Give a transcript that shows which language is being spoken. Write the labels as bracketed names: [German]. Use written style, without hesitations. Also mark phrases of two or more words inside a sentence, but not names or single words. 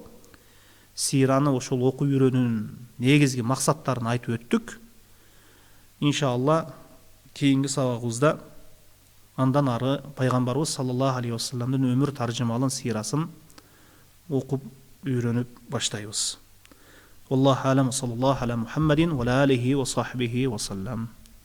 [Kyrgyz] Сираны ошол окуп үйрөнүүнүн негизги максаттарын айтып өттүк. Иншаллах кейинги сабагыбызда андан ары пайгамбарыбыз [Arabic] صلى الله عليه وسلم [Kyrgyz] өмүр таржымалын сирасын окуп үйрөнүп баштайбыз. [Arabic] والله أعلم، صلى الله على محمد وآله وصحبه وسلم.